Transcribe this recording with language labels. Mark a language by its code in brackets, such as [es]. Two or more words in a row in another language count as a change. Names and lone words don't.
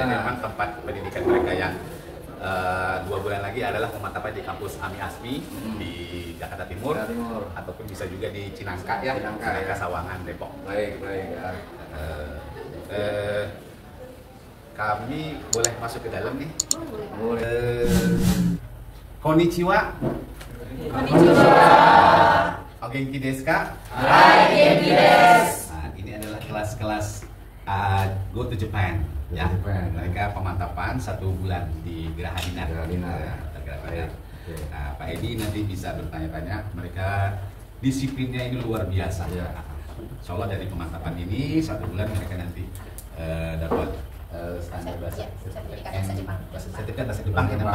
[id] Dan memang tempat pendidikan mereka yang 2 bulan lagi adalah pemantapan di kampus Ami Asmi di Jakarta Timur, ataupun bisa juga di Cinangka ya, Cinangka Sawangan, Depok. Baik, baik ya. Kami boleh masuk ke dalam nih. Boleh. [ja] Konnichiwa. Konnichiwa. お元気ですか? はい、元気です. [id] Nah, ini adalah kelas-kelas Go to Japan. Ya, Japan. mereka pemantapan 1 bulan di Geraha Dinar. Geraha Dinar. Nah, Pak Edi nanti bisa bertanya-tanya. Mereka disiplinnya ini luar biasa. Ya. [ar] إن شاء الله [id] dari pemantapan ini 1 bulan mereka nanti dapat standar bahasa sertifikat bahasa Jepang N4.